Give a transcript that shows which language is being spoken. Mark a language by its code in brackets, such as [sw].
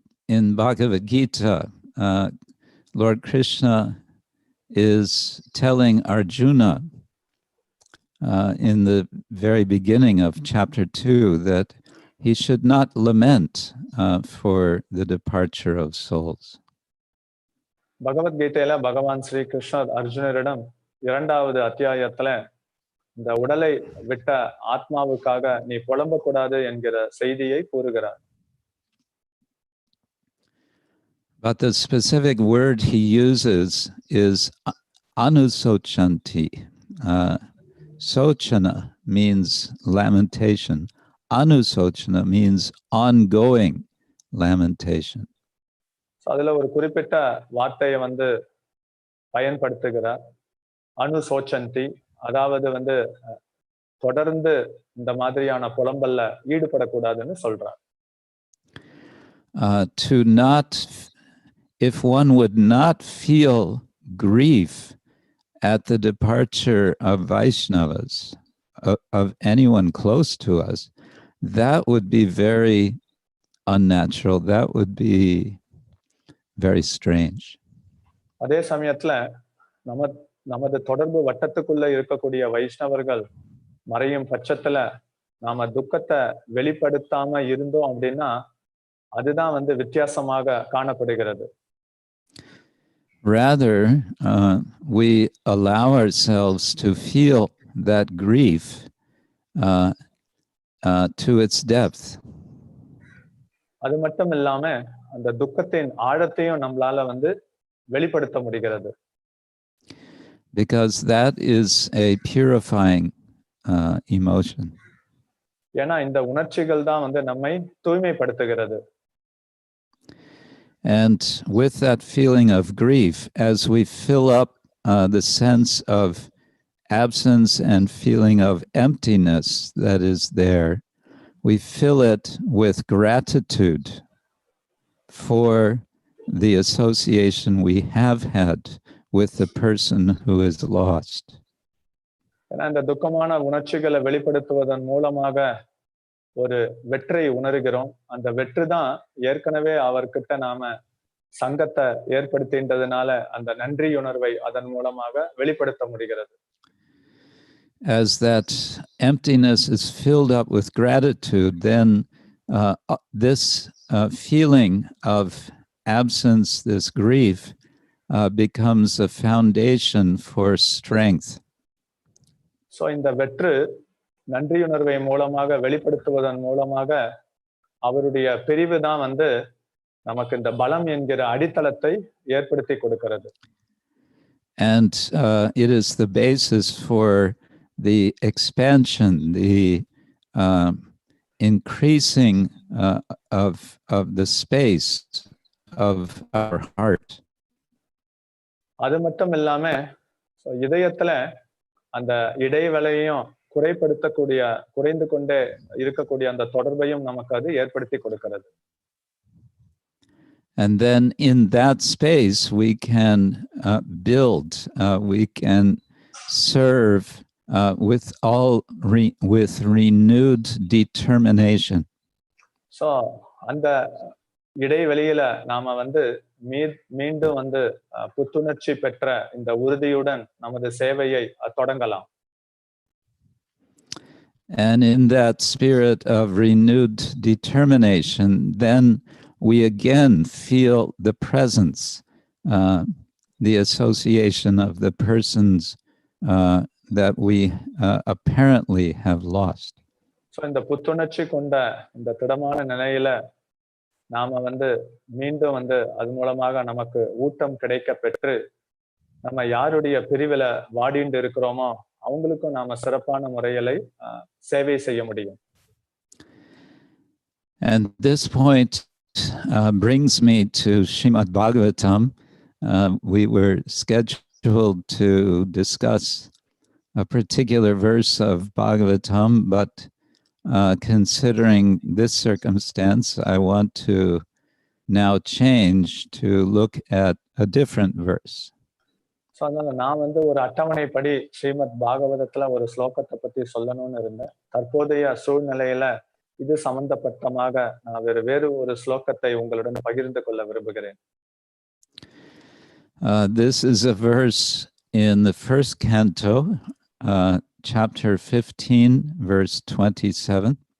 [en] In Bhagavad Gita, Lord Krishna is telling Arjuna in the very beginning of chapter 2 that he should not lament for the departure of souls. [ta] பகவத்கீதையில பகவான் ஸ்ரீ கிருஷ்ணர் அர்ஜுனரிடம் 2வது அத்தியாயத்துல இந்த உடலை விட்ட ஆத்மாவுக்காக நீ புலம்பக்கூடாது என்கிற செய்தியை கூறுகிறார். [en] But the specific word he uses is anusochanti. Sochana means lamentation. Anusochana means ongoing lamentation. [ta] அதுல ஒரு குறிப்பிட்ட வார்த்தையை பயன்படுத்துகிறார். அனுசோச்சந்தி, அதாவது தொடர்ந்து இந்த மாதிரியான புலம்பல்ல ஈடுபடக்கூடாதுன்னு சொல்றார். [en] To not, if one would not feel grief at the departure of Vaishnavas, of anyone close to us, that would be very unnatural. That would be very strange. [ta] அதே சமயத்துல நமது தொடர்பு வட்டத்துக்குள்ள இருக்கக்கூடிய வைஷ்ணவர்கள் மறையும் பட்சத்துல நாம துக்கத்தை வெளிப்படுத்தாம இருந்தோம் அப்படின்னா அதுதான் வித்தியாசமாக காணப்படுகிறது. [en] Rather, we allow ourselves to feel that grief to its depth. [ta] அது மட்டும் இல்லாம அந்த துக்கத்தின் ஆழத்தையும் நம்மளால வெளிப்படுத்த முடிகிறது. [en] Because that is a purifying emotion. [ta] ஏன்னா இந்த உணர்ச்சிகள் தான் நம்மை தூய்மைப்படுத்துகிறது. [en] And with that feeling of grief, as we fill up the sense of absence and feeling of emptiness that is there, we fill it with gratitude for the association we have had with the person who is lost. [ta] ஏன்னா இந்த துக்கமான உணர்ச்சிகளை வெளிப்படுத்துவதன் மூலமாக ஒரு வெற்றி உணர்கிறோம். அந்த வெற்றி தான் ஏற்கனவே அவர்கிட்ட நாம சங்கத்தை ஏற்படுத்தின்றதுனால அந்த நன்றி உணர்வை அதன் மூலமாக வெளிப்படுத்த முடிகிறது. [en] As that emptiness is filled up with gratitude, then this feeling of absence, this grief, becomes a foundation for strength. [ta] So இந்த வெற்று நன்றியுணர்வை மூலமாக வெளிப்படுத்துவதன் மூலமாக அவருடைய பிரிவு தான் நமக்கு இந்த பலம் என்கிற அடித்தளத்தை ஏற்படுத்தி கொடுக்கிறது. [en] And it is the basis for the expansion, the increasing of the space of our heart. [ta] அது மட்டும் இல்லாம இதயத்துல அந்த இடைவெளியையும் குறைந்து கொண்டே இருக்கக்கூடிய அந்த தொடர்பையும் நமக்கு அது ஏற்படுத்தி கொடுக்கிறது. [en] And then in that space we can build, we can serve with renewed determination. [ta] So அந்த இடைவெளியில நாம மீண்டும் புத்துணர்ச்சி பெற்ற இந்த உறுதியுடன் நமது சேவையை தொடங்கலாம். [en] And in that spirit of renewed determination, then we again feel the presence, the association of the persons that we apparently have lost. [ta] So இந்த புத்துணர்ச்சி கொண்ட இந்த திடமான நிலையில நாம மீண்டும் அது மூலமாக நமக்கு ஊட்டம் கிடைக்க பெற்று நம்ம யாருடைய பிரிவில வாடிண்டு இருக்கிறோமோ அவங்களுக்கும் நாம சிறப்பான முறையில சேவை செய்ய முடியும். [en] And this point brings me to Srimad Bhagavatam. We were scheduled to discuss a particular verse of Bhagavatam, but considering this circumstance, I want to now change to look at a different verse. [ta] So அதனால நான் ஒரு அட்டவணைப்படி ஸ்ரீமத் பாகவதத்துல ஒரு ஸ்லோகத்தை பத்தி சொல்லணும்னு இருந்தேன். தற்போதைய சூழ்நிலையில இது சம்பந்தப்பட்டமாக நான் வேறு ஒரு ஸ்லோகத்தை உங்களுடன் பகிர்ந்து கொள்ள விரும்புகிறேன். [en] This is a verse in the first canto, chapter 15, verse 27.